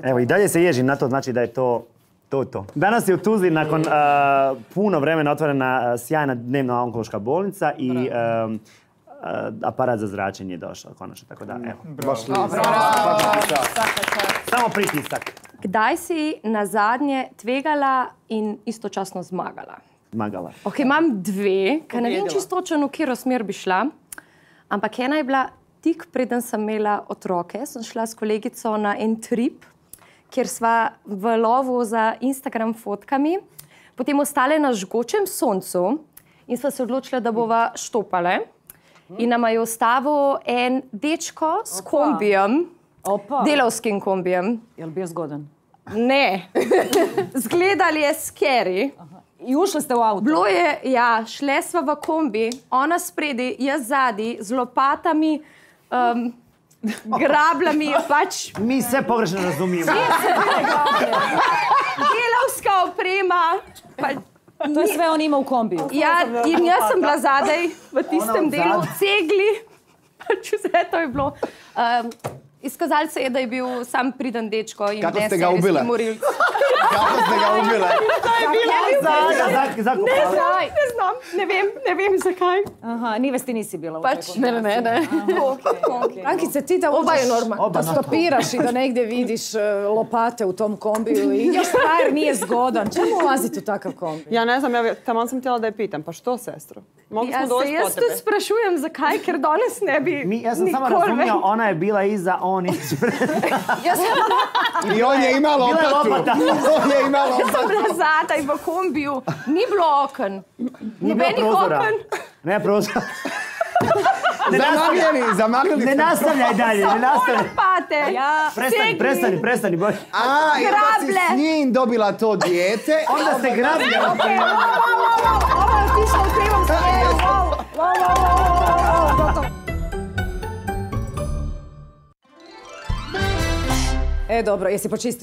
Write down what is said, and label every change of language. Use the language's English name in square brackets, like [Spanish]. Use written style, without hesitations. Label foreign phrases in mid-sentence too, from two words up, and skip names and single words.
[Bosnian] Evo, i dalje se ježim na to, znači da je to. Danas je u Tuzli nakon puno vremena otvorena sjajna dnevna onkološka bolnica i aparat za zračenje je došao konačno, tako da evo. Samo pritisak. [Slovenian] Kdaj si nazadnje tvegala in istočasno zmagala? Zmagala. Ok, imam dve, ker ne vem čisto točno, v katero smer bi šla, ampak ena je bila tik preden sem imela otroke, sem šla s kolegico na en trip, kjer sva v lovu za Instagram fotkami, potem ostale na žgočem soncu in sva se odločila, da bova štopale. In nama je ostavil en dečko s kombijem, delavskim kombijem. [Bosnian] Je li bio zgodan? [Slovenian] Ne. Zgledali je scary. [Bosnian] I ušli ste u auto? [Slovenian] Bilo je, ja, šle sva v kombi, ona spredi, jaz zadi, z lopatami, grabljami, pač... [Bosnian] Mi se pogrešno razumijemo. [Slovenian] Delavska oprema, [Bosnian] To je sve on ima u kombiju. [Slovenian] Ja, in jaz sem bila zadaj v tistem delu, cegli, pač vse to je bilo. Izkazalo se je, da je bil sam priden dečko in [Bosnian] Kako ste ga ubile? Kako ste ga ubile? To je bilo ne znam, [Slovenian] ne vem zakaj. [Bosnian] Aha, Nives, ti nisi bila u toj [Slovenian] Pač, ne. [Bosnian] Ankice, ti da [Slovenian] Oba je [Bosnian] uđeš, [Slovenian] normalno. [Bosnian] da stopiraš i da negdje vidiš lopate u tom kombiju i još frajer nije zgodan. Čemu ulaziti u takav kombi? Ja ne znam, taman sam htjela da je pitam, pa što, sestro? Mogli smo doći po [Slovenian] Jaz [Bosnian] tebe. [Slovenian] te sprašujem, zakaj, ker danes ne bi [Bosnian] Ja sam samo razumio, ona je bila iza, on ispred. I on je imao lopatu. On je imao [Slovenian] Jaz sem [Bosnian] lopatu. [Slovenian] bila zadaj v kombiju, ni bilo oken. [Bosnian] Nije bilo [Slovenian] Nobenih [Bosnian] prozora. [Slovenian] oken. [Bosnian] Ne prozora. Zamagljeni. Ne nastavljaj dalje, ne nastavljaj. Lopate. Ja, Prestani, boj. A, jer da si Grable. s njim dobila to dijete. Onda ste grabili. ovo je otišlo u krivom smjeru. Dobro, jesi počistio